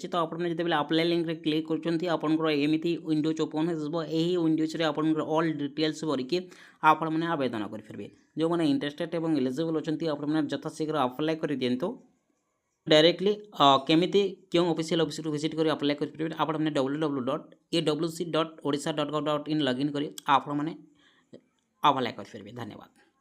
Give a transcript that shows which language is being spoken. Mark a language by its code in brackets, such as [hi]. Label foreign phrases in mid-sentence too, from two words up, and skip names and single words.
[or] ତ ଆପଣମାନେ ଯେତେବେଳେ [en] apply link click [or] କରୁଛନ୍ତି ଆପଣଙ୍କର ଏମିତି [en] windows open [or] ହୋଇଯିବ। ଏହି ୱିଣ୍ଡୋଜ୍ରେ ଆପଣଙ୍କର [en] all details [or] ଭରିକି ଆପଣମାନେ ଆବେଦନ କରିପାରିବେ। ଯେଉଁମାନେ ଇଣ୍ଟରେଷ୍ଟେଡ୍ ଏବଂ ଏଲିଜିବୁଲ୍ ଅଛନ୍ତି ଆପଣମାନେ ଯଥାଶୀଘ୍ର ଆପ୍ଲାଏ କରିଦିଅନ୍ତୁ। ଡାଇରେକ୍ଟଲି କେମିତି କେଉଁ [en] official website [or] ଭିଜିଟ୍ କରି ଆପ୍ଲାଏ କରିପାରିବେ, ଆପଣମାନେ www.awc.odisha.gov.in ଲଗ୍ଇନ୍ କରି ଆପଣମାନେ ଆପ୍ଲାଏ କରିପାରିବେ। ଧନ୍ୟବାଦ।